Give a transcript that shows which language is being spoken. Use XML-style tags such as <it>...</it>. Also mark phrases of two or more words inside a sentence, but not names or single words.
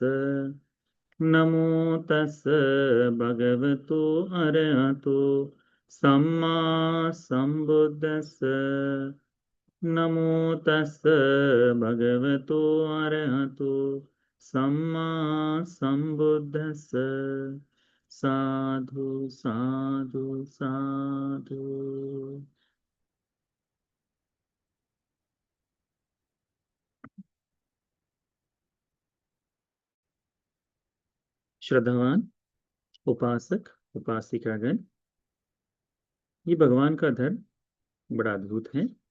<pi>नमो तस्स भगवतो अरहतो सम्मा संबुद्दस्स। नमो तस्स भगवतो अरहतो सम्मा संबुद्दस्स। साधु साधु साधु।</pi> <hi>श्रद्धावान उपासक उपासिकागण, ये भगवान का धर्म बड़ा अद्भुत है।</hi>